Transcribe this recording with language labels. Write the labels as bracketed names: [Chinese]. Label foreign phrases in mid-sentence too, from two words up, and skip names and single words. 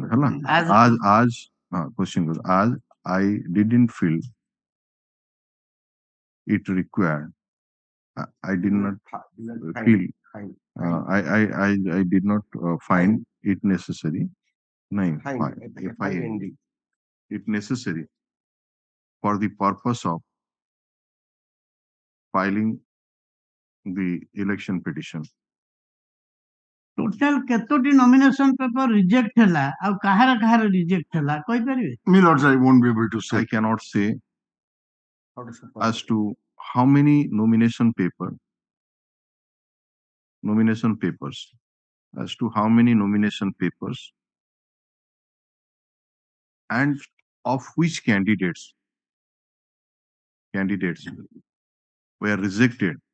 [English] As question goes, as I didn't feel it required, I did not feel, I did not find it necessary. Find it necessary for the purpose of filing the election petition. [Odia] ଟୋଟାଲ କେତୋଟି [English] nomination paper [Odia] ରିଜେକ୍ଟ ହେଲା ଆଉ କାହାର ରିଜେକ୍ଟ ହେଲା କହିପାରିବେ? [English] Milords, I won't be able to say. I cannot say as to how many nomination papers, as to how many nomination papers and of which candidates were rejected.